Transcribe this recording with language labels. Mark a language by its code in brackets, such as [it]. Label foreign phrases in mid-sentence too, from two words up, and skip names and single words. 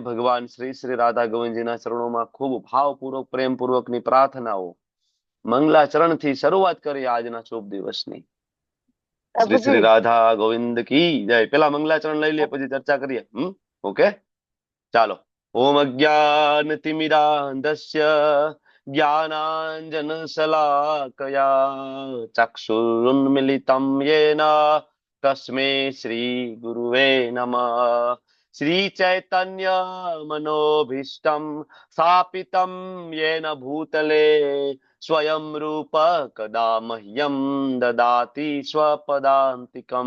[gu] ભગવાન શ્રી શ્રી રાધા ગોવિંદજીના ચરણોમાં ખૂબ ભાવપૂર્વક પ્રેમપૂર્વકની પ્રાર્થનાઓ મંગલાચરણ થી શરૂઆત કરીએ આજના શુભ દિવસની. શ્રી શ્રી રાધા ગોવિંદ કી જય. પેલા મંગલાચરણ લઈ લઈએ, પછી ચર્ચા કરીએ. ઓકે ચાલો. [sa] ઓમ અજ્ઞાન તિમિરાંધસ્ય ज्ञानाञ्जनशलाकया चक्षुरुन्मिलितं येन तस्मै श्रीगुरुवे नमः। श्रीचैतन्यमनोभीष्टं स्थापितं येन भूतले स्वयं रूप कदा मह्यं ददाति स्वपदान्तिकम्।